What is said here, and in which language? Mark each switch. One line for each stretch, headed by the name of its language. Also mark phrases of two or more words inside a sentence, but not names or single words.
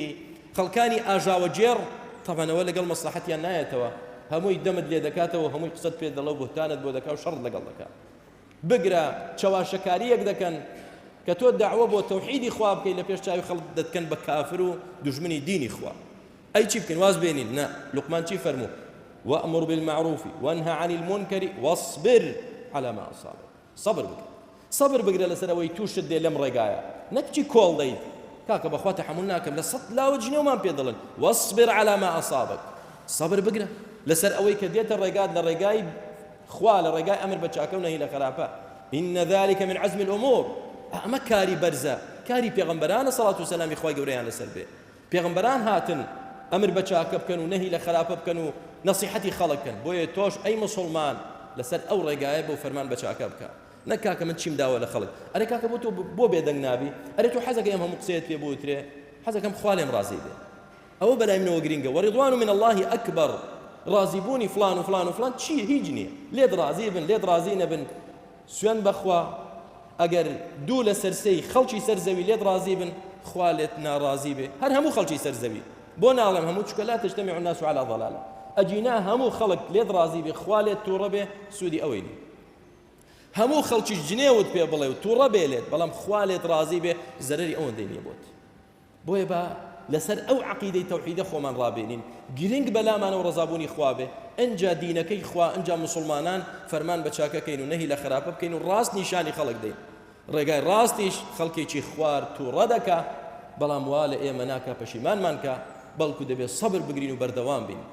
Central Kurdish: خەڵکانی ئاژاوەجێڕ تەبەنەوە لەگەڵ مەسلحەتیان نایەتەوە هەمووی دەمت لێ دەکاتەوە هەمووی قسەت پێ دەڵێ و بوهتانت بۆ دەکات و شەڕت لەگەڵ دەکات بگرە چەواشەکاریەک دەکەن کە تۆ داعوە بۆ تەوحیدی خوا بکەی لە پێش چاوی خەڵک دەتکەن بە کافر و دوژمنی دینی خوا ئەی چی بکەین واز بێنین نا لوقمان چی فەرموو
Arabic: وأمر بالمعروف وانهى عن المنكر واصبر على ما أصابك
Central Kurdish: صبر بگرە لەسەر ئەوەی تووشت دێ لەم ڕێگایە نەکچی کۆڵ دەیت کاکە بەخوا تەحەموڵ ناکەم لە سەد لاوە جنێومان پێ دەڵێن
Arabic: واصبر على ما أصابك
Central Kurdish: صبر بگرە لەسەر ئەوەی کە دێتە ڕێگات لە ڕێگای خوا لە ڕێگای ئەمر بە چاکە و نەهی لە خراپە
Arabic: إن ذلك من عزم الأمور
Central Kurdish: ئەمە کاری بەرزە کاری پێغەمبەرانە سەڵات و سەلامی خوای گەورەیان لەسەر بێ پێغەمبەران هاتن ئەمر بە چاکە بکەن و نەهی لە خراپە بکەن و نەسیحەتی خەڵک بکەن بۆیە تۆش ئەی مسڵمان لەسەر ئەو ڕێگایە بۆ فەرمان بە چاکە بکە نەک کاکە من چیم داوە لە خەڵک ئەرێ کاکە بۆ تۆ بۆ بێدەنگ نابی ئەرێ تۆ حەزەکە ئەم هەموو قسەیەت پێ بوترێ حەزەکەم خوا لێم ڕازی بێ ئەوە بەلای منەوە گرینگە
Arabic: وەڕیضوان من الله ئەکبەر
Central Kurdish: ڕازیبوونی فلان و فلان و فلان چی هیچ نییە لێت ڕازی بن لێت ڕازی نەبن سوێن بەخوا ئەگەر دوو لە سەرسەی خەڵکی سەرزەوی لێت ڕازی بن خوا لێت ناڕازی بێ هەر هەموو خەڵکی سەرزەوی بۆ ناڵێم هەموو چکە
Arabic: لا تجتمع الناس على ضلالة
Central Kurdish: ئەجینا هەموو خەڵک لێت ڕازی بێ خوا لێت تووڕە بێ سوودی ئەوەی نی هەموو خەڵکیش جنێوت پێ بڵێ و تووڕە بێ لێت بەڵام خوا لێت ڕازی بێ زەرەری ئەوەندەی نییە بۆت بۆیە بە لەسەر ئەو عەقیدەی تەوحیدە خۆمان ڕابێنین گرنگ بەلامانەوە ڕەزابوونی خوا بێ ئەنجا دینەکەی خوا ئەنجا مسڵمانان فەرمان بە چاکەکەین و نەهی لە خراپە بکەین و ڕاست نیشانی خەڵک دەین ڕێگای ڕاستیش خەڵکێکی خوار تووڕە دەکا بەڵام وا لە ئێمە ناکە پەشیمانمان کە بەڵکو دەبێت سەبر بگرین و بەردەوام بین